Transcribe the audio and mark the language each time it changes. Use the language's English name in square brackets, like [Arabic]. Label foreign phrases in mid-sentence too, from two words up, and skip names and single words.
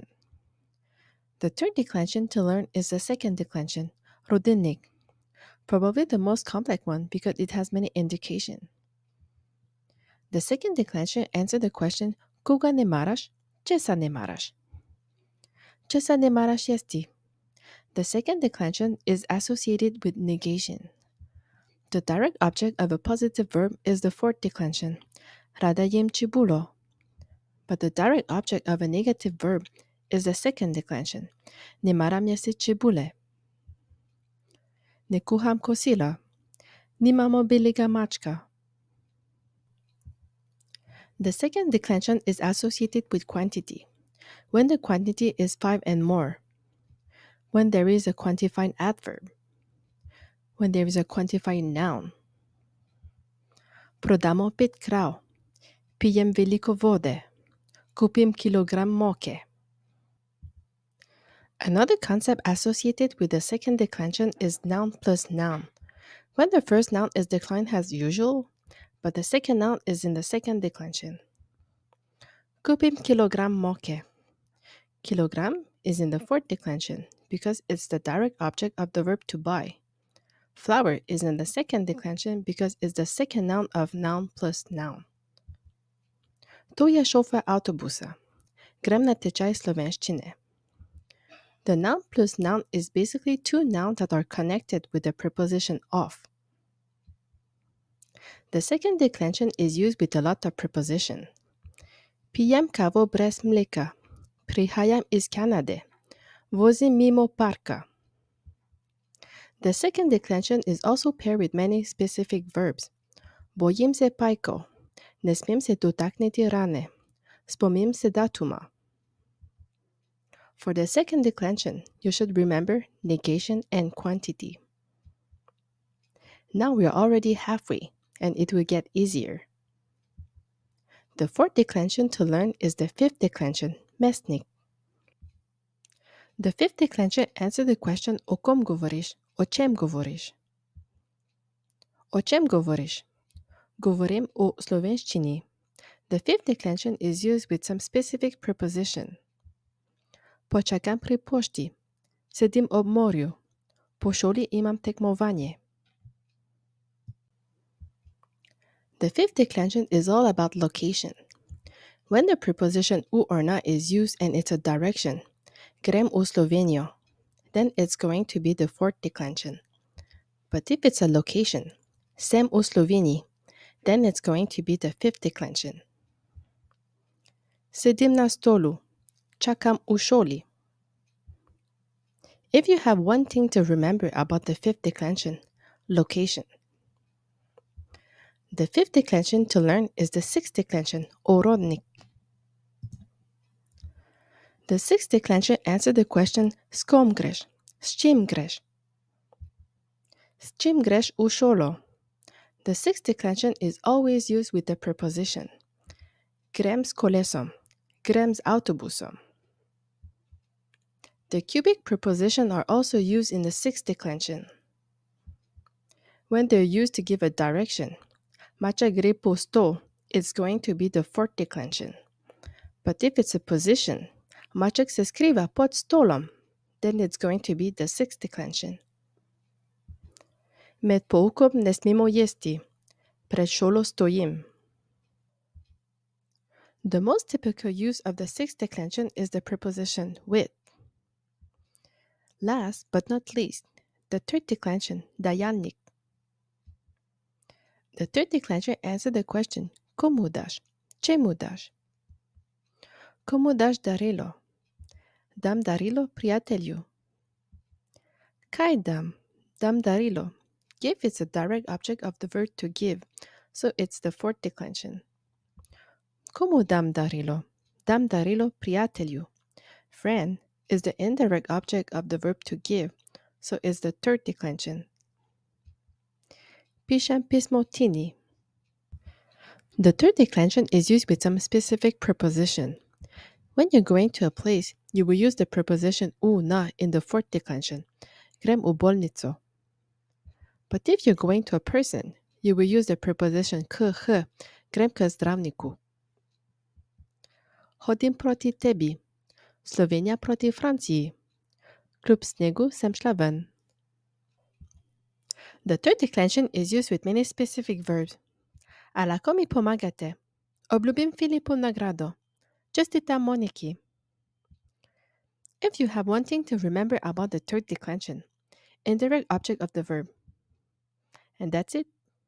[English] The third declension to learn is the second declension, rodinnik. Probably the most complex one because it has many indications. The second declension answers the question [Slovenian] koga ne maraš, česa ne maraš. Česa ne maraš jesti. [English] The second declension is associated with negation. The direct object of a positive verb is the fourth declension, [Slovenian] rada jem čebulo. [English] But the direct object of a negative verb is the second declension, [Slovenian] ne maram jesti čebule. Ne kuham kosila. Nimamo belega mačka. [English] The second declension is associated with quantity, when the quantity is 5 and more, when there is a quantifying adverb, when there is a quantifying noun. [Slovenian] Prodamo 5 krav. Pijem veliko vode. Kupim kilogram moke. [English] Another concept associated with the second declension is noun plus noun. When the first noun is declined as usual, but the second noun is in the second declension. Kupim kilogram moke. Kilogram is in the fourth declension because it's the direct object of the verb to buy. Flower is in the second declension because it's the second noun of noun plus noun. [Slovenian] To je šofer avtobusa. Grem na tečaj slovenščine. [English] The noun plus noun is basically two nouns that are connected with the preposition of. The second declension is used with a lot of preposition. [Slovenian] Pijem kavo brez mleka. Prihajam iz Kanade. Vozim mimo parka. [English] The second declension is also paired with many specific verbs. [Slovenian] Bojim se pajko. Ne smem se dotakniti rane. Spomnim se datuma. [English] For the second declension, you should remember negation and quantity. Now we are already halfway, and it will get easier. The fourth declension to learn is the fifth declension, mesnik. The fifth declension answers the question [Slovenian] o kom govoriš, o čem govoriš. O čem govoriš? Govorim o slovenščini. [English] The fifth declension is used with some specific preposition. Počakam pri pošti. Sedim ob morju. Po šoli imam tekmovanje. The fifth declension is all about location. When the preposition u or na is used and it's a direction, [Slovenian] grem u Slovenijo, [English] then it's going to be the fourth declension. But if it's a location, [Slovenian] sem u Sloveniji, [English] then it's going to be the fifth declension. [Slovenian] Sedim na stolu, čakam u šoli. [English] If you have one thing to remember about the fifth declension, location. The fifth declension to learn is the sixth declension, orodnik. The sixth declension answers the question [Slovenian] s kom greš, s čim greš. S čim greš v šolo? [English] The sixth declension is always used with the preposition. [Slovenian] Grem s kolesom, grem z avtobusom. [English] The cubic preposition are also used in the sixth declension. When they're used to give a direction, [Slovenian] Macha gre po stol, [English] it's going to be the fourth declension. But if it's a position, [Slovenian] Maček se skriva pod stolom, [English] then it's going to be the sixth declension. [Slovenian] Med poukom ne smemo jesti. Pred šolo stojim. [English] The most typical use of the sixth declension is the preposition with. Last but not least, the third declension, dajalnik. The third declension answers the question, [Slovenian] komu daš, čemu daš. Komu daš darilo? Dam darilo prijatelju. Kaj dam? Dam darilo. [English] Give is a direct object of the verb to give, so it's the fourth declension. [Slovenian] Komu dam darilo? Dam darilo prijatelju. [English] Friend is the indirect object of the verb to give, so it's the third declension. [Slovenian] Pišem pismo Tini. [English] The third declension is used with some specific preposition. When you're going to a place, you will use the preposition u na in the fourth declension. [Slovenian] Grem u bolnico. [English] But if you're going to a person, you will use the preposition k, h, [Slovenian] grem k zdravniku. Hodim proti tebi. Slovenija proti Franciji. Kljub snegu sem šla ven. [English] The third declension is used with many specific verbs. [Slovenian] A lahko mi pomagate? Obljubim Filipu nagrado. Čestitam Moniki. [English] If you have one thing to remember about the third declension, indirect object of the verb. And that's it.